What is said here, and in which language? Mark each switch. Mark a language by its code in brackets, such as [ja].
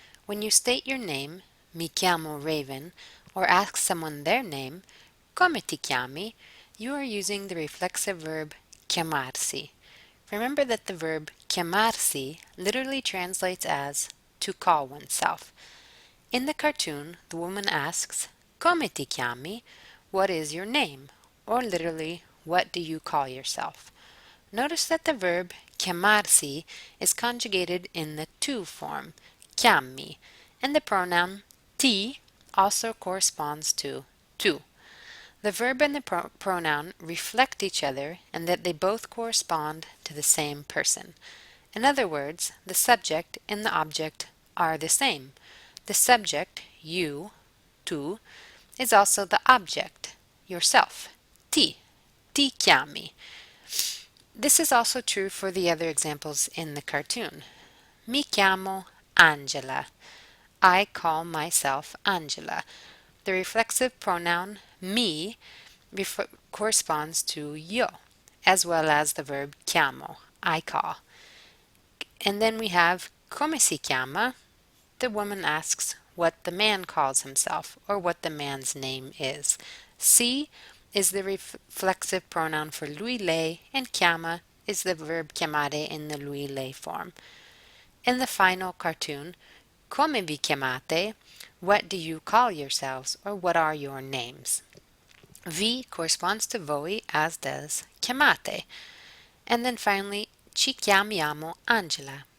[en] When you state your name, [it] mi chiamo Raven, [en] or ask someone their name, [it] come ti chiami, [en] you are using the reflexive verb chiamarsi. Remember that the verb chiamarsi literally translates as to call oneself. In the cartoon, the woman asks, [it] come ti chiami? [en] What is your name? Or literally, what do you call yourself? Notice that the verb chiamarsi is conjugated in the tu form, chiammi, and the pronoun ti also corresponds to tu. The verb and the pronoun reflect each other and that they both correspond to the same person. In other words, the subject and the object are the same. The subject, you, tu, is also the object, yourself, [it] ti chiami. [en] This is also true for the other examples in the cartoon. [it] Mi chiamo Angela. [en] I call myself Angela. The reflexive pronoun mi corresponds to io, as well as the verb chiamo, I call. And then we have [it] come si chiama. [en] The woman asks what the man calls himself or what the man's name is. Si is the reflexive pronoun for lui, lei, and chiama is the verb chiamare in the lui, lei form. In the final cartoon, [it] come vi chiamate? [en] What do you call yourselves or what are your names? Vi corresponds to voi as does chiamate. And then finally, [it] ci chiamiamo Angela.